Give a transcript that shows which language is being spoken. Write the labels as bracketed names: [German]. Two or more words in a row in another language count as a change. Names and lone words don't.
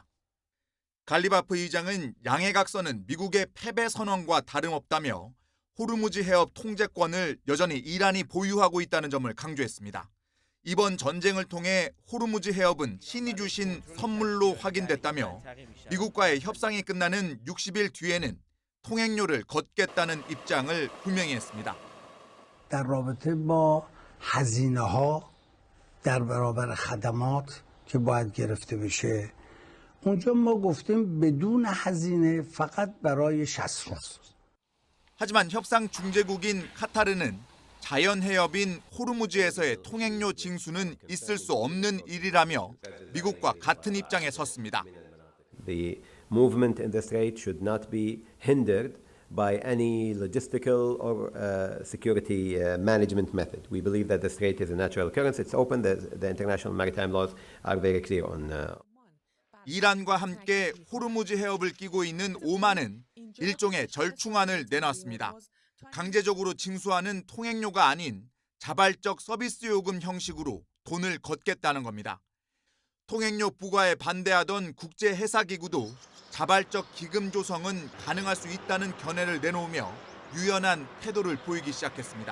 [Korean] 갈리바프 의장은 양해각서는 미국의 패배 선언과 다름없다며 호르무즈 해협 통제권을 여전히 이란이 보유하고 있다는 점을 강조했습니다. 이번 전쟁을 통해 호르무즈 해협은 신이 주신 선물로 확인됐다며 미국과의 협상이 끝나는 60일 뒤에는 통행료를 걷겠다는 입장을 분명히 했습니다. [Persian] در رابطه با هزینه‌ها در برابر خدمات که باید گرفته بشه اونجا ما گفتیم بدون هزینه فقط برای 60 روز. [Korean] 하지만 협상 중재국인 카타르는 자연 해협인 호르무즈에서의 통행료 징수는 있을 수 없는 일이라며 미국과 같은 입장에 섰습니다. [English] The movement in the strait should not be hindered by any logistical or security management method. We believe that the strait is a natural occurrence. It's open. The international maritime laws are very clear on. [Korean] 이란과 함께 호르무즈 해협을 끼고 있는 오만은 일종의 절충안을 내놨습니다. 강제적으로 징수하는 통행료가 아닌 자발적 서비스 요금 형식으로 돈을 걷겠다는 겁니다. 통행료 부과에 반대하던 국제해사기구도 자발적 기금 조성은 가능할 수 있다는 견해를 내놓으며 유연한 태도를 보이기 시작했습니다.